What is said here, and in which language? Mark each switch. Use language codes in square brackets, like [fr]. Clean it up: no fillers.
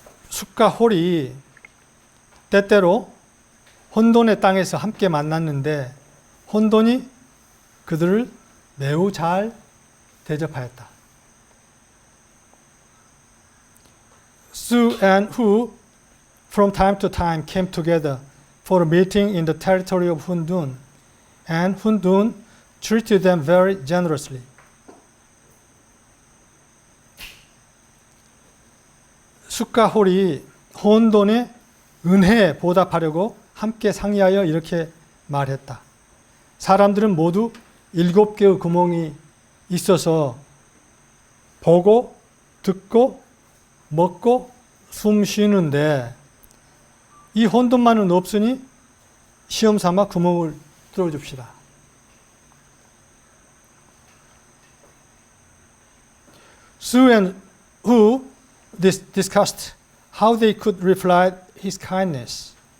[ko] 숫과 홀이 때때로 혼돈의 땅에서 함께 만났는데 혼돈이 그들을 매우 잘 대접하였다. [en] Su and Hu from time to time came together for a meeting in the territory of Hundun, and Hundun treated them very generously. [ko] 숫과 홀이 혼돈의 은혜에 보답하려고 함께 상의하여 이렇게 말했다. 사람들은 모두 7개의 구멍이 있어서 보고 듣고 먹고 숨 쉬는데 이 혼돈만은 없으니 시험 삼아 구멍을 뚫어줍시다. [en] Su and Hu discussed how they could reply his kindness.